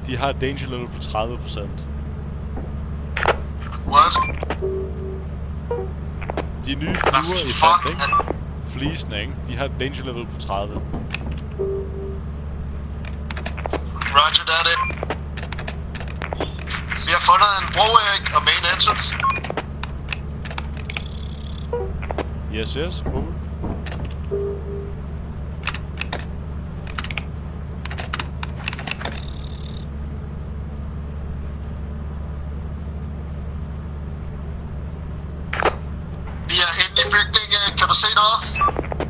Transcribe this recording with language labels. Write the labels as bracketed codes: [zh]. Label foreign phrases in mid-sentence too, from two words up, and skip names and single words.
[da] De har [en] danger level [da] på 30%. [en] What? [da] De nye fluer i fandt, ikke? Flisene, ikke? De har et [en] danger level [da] på 30. Roger, det er det. Vi har fundet en bro, Erik, og [en] main entrance. Yes, over. [da] Vi er inde i bygningen, kan du se noget?